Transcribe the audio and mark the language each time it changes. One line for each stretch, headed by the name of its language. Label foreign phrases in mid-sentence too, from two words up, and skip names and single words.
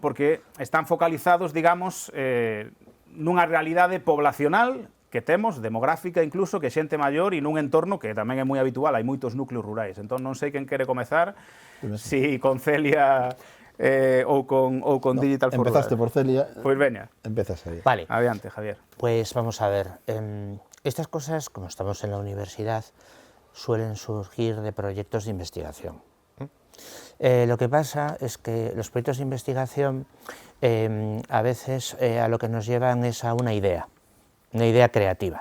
Galician: Porque están focalizados, digamos, nunha realidade poblacional que temos, demográfica incluso, que xente maior e nun entorno que tamén é moi habitual, hai moitos núcleos rurais. Entón non sei quen quere comezar, si con Celia ou con Digital for Rural. Empezaste por Celia. Pois veña. Empezas aí. Vale. Adiante, Javier.
Spanish: Pues vamos a ver. Estas cosas, como estamos en la universidad, suelen surgir de proyectos de investigación. Lo que pasa es que los proyectos de investigación a veces a lo que nos llevan es a una idea creativa.